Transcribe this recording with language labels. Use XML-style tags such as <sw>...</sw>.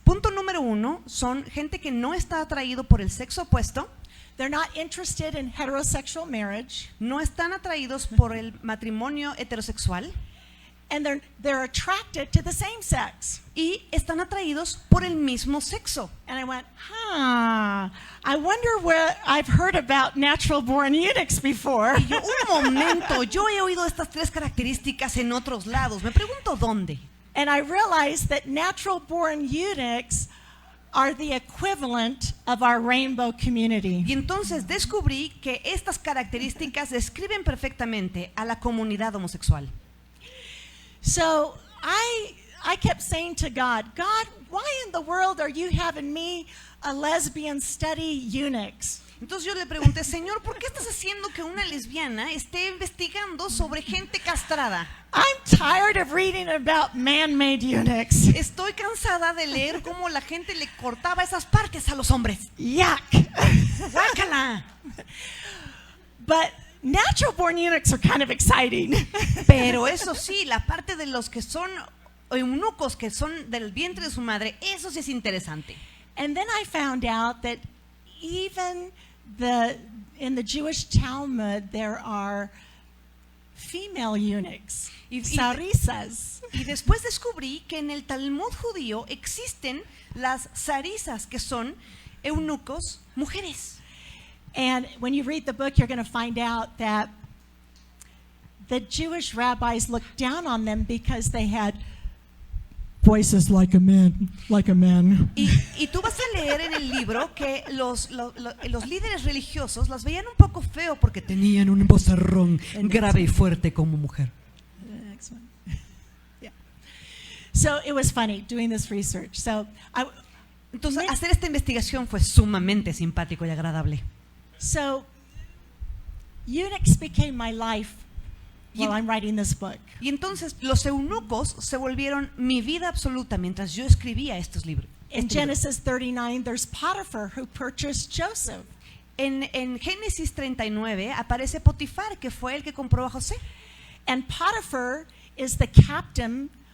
<es>Punto número 1, son gente que no está atraído por el sexo opuesto,</es> <en>They're not interested in heterosexual marriage.</en> <es>no están atraídos por el matrimonio heterosexual</es> <en>And they're attracted to the same sex.</en> <es>y están atraídos por el mismo sexo.</es> <en>And I went, I wonder where I've heard about natural born eunuchs before.</en> <es>Y yo, un momento, yo he oído estas 3 características en otros lados. Me pregunto dónde.</es> <en>And I realized that natural born eunuchs are the equivalent of our rainbow community.</en> <es>Y entonces descubrí que estas características describen perfectamente a la comunidad homosexual.</es> <en>So I kept saying to God, why in the world are you having me, a lesbian, study eunuchs?</en> <es>Entonces yo le pregunté, Señor, ¿por qué estás haciendo que una lesbiana esté investigando sobre gente castrada?</es> <en>I'm tired of reading about man-made eunuchs.</en> <es>Estoy cansada de leer cómo la gente le cortaba esas partes a los hombres.</es> <en>Yuck.</en> <es>¡Guácala!</es> <en>But natural born eunuchs are kind of exciting.</en> <es>Pero eso sí, la parte de los que son eunucos, que son del vientre de su madre, eso sí es interesante.</es> <en>And then I found out that even in the Jewish Talmud there are female eunuchs, sarisas.</en> <es>Y después descubrí que en el Talmud judío existen las sarisas, que son eunucos mujeres.</es> <en>And when you read the book, you're going to find out that the Jewish rabbis looked down on them because they had voices like a man.</en> <es>Y tú vas a leer en el libro que los líderes religiosos las veían un poco feo porque tenían un vozarrón grave y fuerte como mujer.</es> <en>The next one. Yeah. So it was funny doing this research.</en> <es>Entonces, hacer esta investigación fue sumamente simpático y agradable.</es> <en>So eunuchs became my life while I'm writing this book.</en> <es>Y entonces los eunucos se volvieron mi vida absoluta mientras yo escribía estos libros.</es> <en>In Genesis 39, there's Potiphar who purchased Joseph.</en> <es>En Génesis 39 aparece Potifar, que fue el que compró a José.</es> <en>And Potiphar is the captain</en>